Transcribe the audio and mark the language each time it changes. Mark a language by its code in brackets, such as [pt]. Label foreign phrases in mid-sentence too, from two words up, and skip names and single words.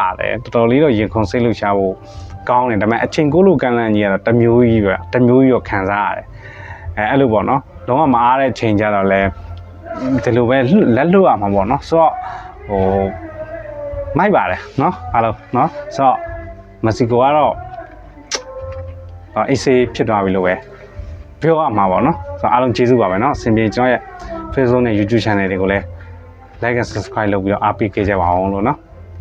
[my] တယ်တော်တော်လေးတော့ရင်ခုန်စိတ်လှုပ်ရှားဖို့ကောင်းတယ်ဒါပေမဲ့အချိန်ကိုလို့ကန်လန့်ကြီးကတော့တမျိုးကြီးပဲတမျိုးကြီးရောခံစားရတယ်အဲ့လိုပေါ့နော်လုံးဝမအားတဲ့ချိန်ကြတော့လဲဒီလိုပဲလက်လွတ်ရမှာပေါ့နော်ဆိုတော့ဟိုမိုက်ပါတယ်နော်အားလုံးနော်ဆိုတော့မက္ကဆီကိုကတော့အေးဆေးဖြစ်သွားပြီလို့ပဲပြောရမှာပေါ့နော်ဆိုတော့အားလုံးကျေးဇူးပါပဲနော်အစဉ်ပြေကျွန်တော်ရဲ့ Facebook နဲ့ YouTube channel တွေကိုလည်း [en] like and subscribe [my] လုပ်ပြီးတော့အားပေးခဲ့ကြပါအောင်လို့နော်